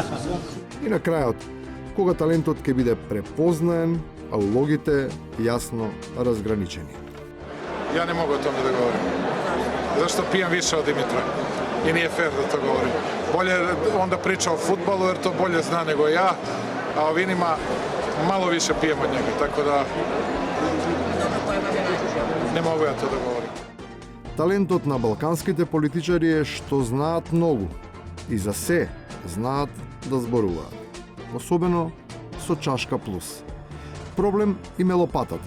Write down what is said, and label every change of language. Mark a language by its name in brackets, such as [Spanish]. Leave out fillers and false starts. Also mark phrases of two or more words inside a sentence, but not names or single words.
[Macedonian] И на крајот, кога талентот ќе биде препознаен, а улогите јасно разграничени. [Serbian] Ја не могу о томе да говорим. Зашто пијам више од Димитра. [Macedonian] И не е фер [Serbian] да то говорим. Боле он да прича о фудбалу, jer to bolje zna nego ja, a o vinima malo više pijem od njega, tako da не могу ја тоа да говорим. [Macedonian] Талентот на балканските политичари е што знаат многу и за се знаат да зборуваат. Особено со чашка плюс. Проблем им е лопатата.